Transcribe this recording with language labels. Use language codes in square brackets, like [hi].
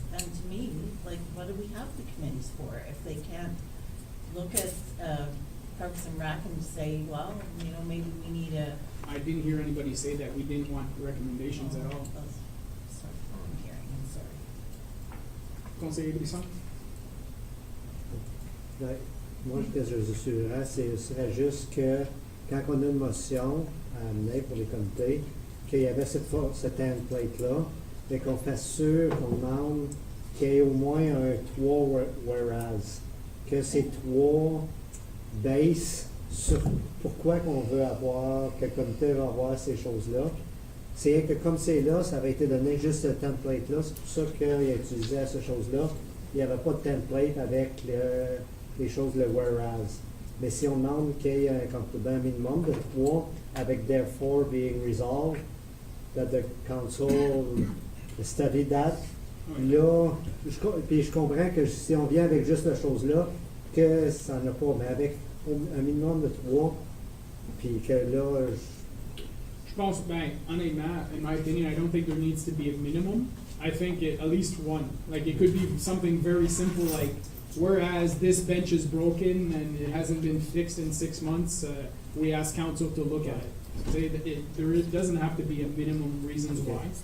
[en] And to me, like, what do we have the committees for if they can't look at Parks and Rec and say, well, you know, maybe we need a. I didn't hear anybody say that we didn't want recommendations at all. Sorry, I'm hearing, I'm sorry. [fr] Conseiller Brisson? Ouais. Moi, ce que je suggérerais, ce serait juste que quand on a une motion à amener pour les comités, qu'il y avait ce template-là, mais qu'on fasse sûr qu'on demande qu'il y ait au moins un 3 whereas, que ces 3 baissent sur pourquoi qu'on veut avoir, que le comité va avoir ces choses-là. C'est que comme c'est là, ça avait été donné juste ce template-là, c'est pour ça qu'il a utilisé ces choses-là. Il n'y avait pas de template avec les choses, le whereas. Mais si on demande qu'il y ait un minimum de 3 avec [en] therefore being resolved, that the council study that, [fr] là, puis je comprends que si on vient avec juste la chose-là, que ça n'a pas, mais avec un minimum de 3, puis que là, Je pense, honnêtement, [en] in my opinion, I don't think there needs to be a minimum. I think at least one. Like, it could be something very simple, like, whereas this bench is broken and it hasn't been fixed in 6 months, we ask council to look at it. Say that there doesn't have to be a minimum reasons why.